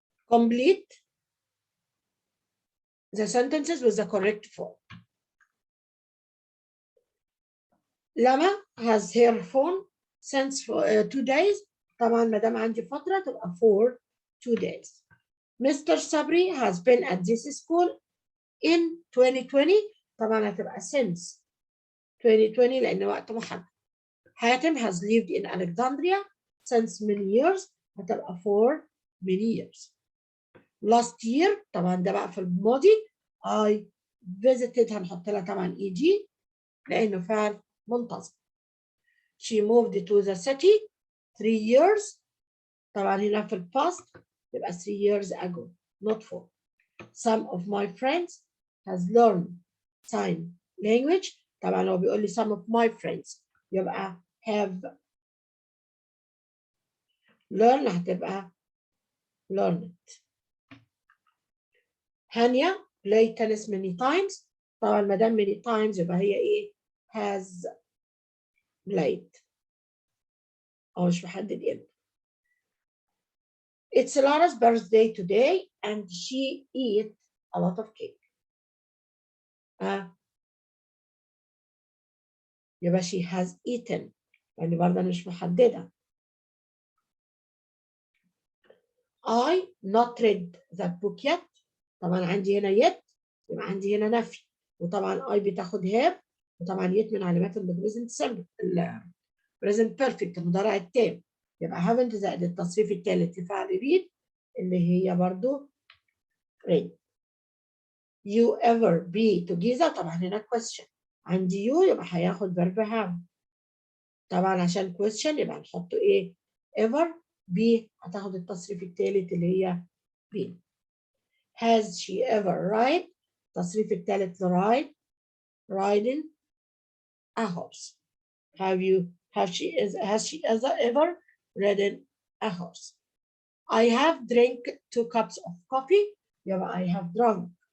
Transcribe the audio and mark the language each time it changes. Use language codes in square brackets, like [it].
[en] Complete the sentences with the correct form. Lama has her phone since 2 days. [ar] طبعا ما دام عندي فترة تبقى [en] for 2 days. Mr. Sabri has been at this school in 2020. [ar] طبعا هتبقى [en] since 2020 [ar] لأن وقت محدد. [en] Hatem has lived in Alexandria since many years. [ar] هتبقى [en] for many years. Last year [ar] طبعا ده بقى في الماضي. [en] I visited [ar] هنحط لها طبعا EG لأنه فعل منتظم. [en] She moved to the city 3 years. [ar] طبعا هنا في الباست يبقى [en] 3 years ago not 4. Some of my friends has learned sign language. [ar] طبعا لو بيقول لي [en] some of my friends [ar] يبقى [en] have learn [ar] هتبقى learned. [en] هانيا play tennis many times. [ar] طبعا ما دام [en] many times [ar] يبقى هي ايه [en] has played [ar] أو مش محدد امتى. [en] It's Lara's birthday today and she ate a lot of cake. [ar] يبقى [en] she has eaten [ar] يعني برضه مش محددة. [en] I not read that book yet. [ar] طبعا عندي هنا yet يبقى عندي هنا نفي وطبعا I بتاخد have وطبعا yet من علامات البريزنت سمبل البريزنت بيرفكت المضارع التام يبقى [en] haven't [ar] زائد التصريف الثالث لفعل read اللي هي برضو read. [en] You ever be together [ar] طبعا هنا question عندي you يبقى هياخد [en] verb have [ar] طبعا عشان question يبقى هنحطه ايه [en] ever be [ar] هتاخد التصريف الثالث اللي هي be. [en] Has she ever ride [ar] التصريف الثالث [en] لride riding a horse. Has she ever ridden a horse. I have drank 2 cups of coffee [ar] يبقى [en] I have drunk.